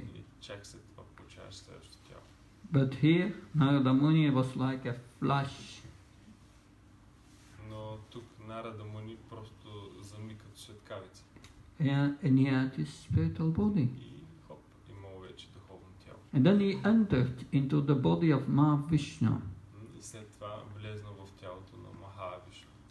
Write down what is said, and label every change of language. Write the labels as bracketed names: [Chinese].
[Bulgarian] И чак след това получаваш следващото тяло. [English] But here, Narada Muni was like a flash. [Bulgarian] Но тук Нарада Муни просто зами като светкавица. [English] And he had his spiritual body. [Bulgarian] И хоп, имало вече духовно тяло. [English] And then he entered into the body of Mahavishnu. [Bulgarian] И след това влезнал в тялото на Махавишну.